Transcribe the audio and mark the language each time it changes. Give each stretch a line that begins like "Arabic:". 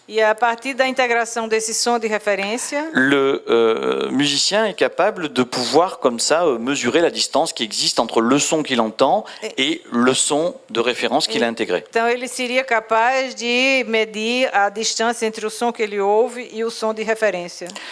Portuguese: E a partir da integração desse som de referência,
French: le musicien est capable de pouvoir comme ça mesurer la distance qui existe entre le son qu'il entend et le son de référence qu'il a intégré.
Portuguese: então ele seria capaz de medir a distância entre o som que ele ouve e o som de referência.